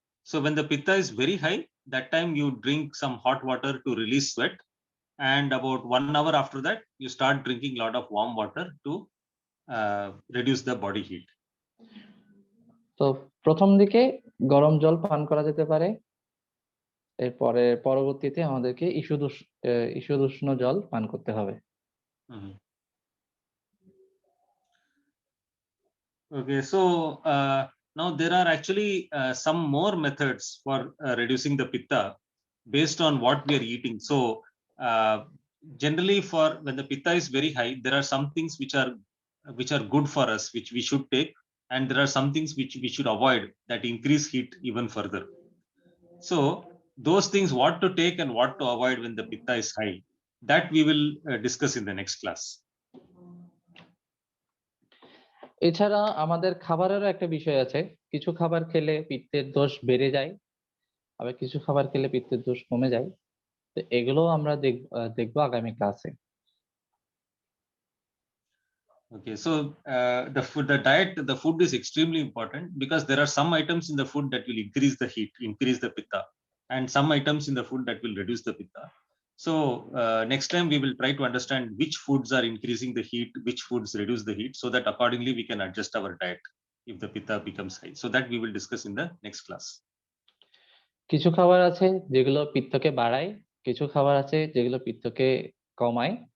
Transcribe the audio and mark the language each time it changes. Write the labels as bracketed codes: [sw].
[en] so when the pitta is very high, that time you drink some hot water to release sweat, and about 1 hour after that you start drinking a lot of warm water to reduce the body heat. [bn] তো প্রথম দিকে গরম জল পান করা যেতে পারে, এরপরে পরবর্তীতে আমাদেরকে ঈষদুষ্ণ জল পান করতে হবে। [en] Okay, so now there are actually some more methods for reducing the pitta based on what we are eating. So generally, for when the pitta is very high, there are some things which are good for us, which we should take, and there are some things which we should avoid that increase heat even further. So those things, what to take and what to avoid when the pitta is high, that we will discuss in the next class. [bn] এছাড়া আমাদের খাবারেরও একটা বিষয় আছে। কিছু খাবার খেলে পিত্তের দোষ বেড়ে যায়, আবার কিছু খাবার খেলে পিত্তের দোষ কমে যায়। তো এগুলো আমরা দেখবো আগামী ক্লাসে। [en] Okay, so the food is extremely important, because there are some items in the food that will increase the heat, increase the pitta, and some items in the food that will reduce the pitta. So next time we will try to understand which foods are increasing the heat, which foods reduce the heat, so that accordingly we can adjust our diet if the pitta becomes high. So that we will discuss in the next class. [bn] কিছু খাবার আছে যেগুলো পিত্তকে বাড়ায়, কিছু খাবার আছে যেগুলো পিত্তকে কমায়।